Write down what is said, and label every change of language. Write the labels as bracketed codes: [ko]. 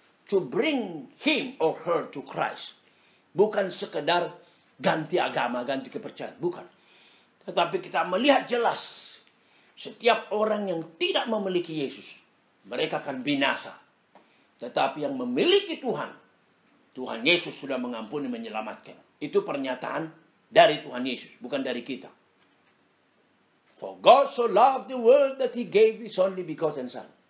[en] to bring him or her to Christ. [id] Bukan sekedar ganti agama, ganti kepercayaan. Bukan. Tetapi kita melihat jelas, setiap orang yang tidak memiliki Yesus, mereka akan binasa. Tetapi yang memiliki Tuhan, Tuhan Yesus sudah mengampuni, menyelamatkan. Itu pernyataan dari Tuhan Yesus, bukan dari kita. [en] For God so loved the world that he gave his only begotten Son.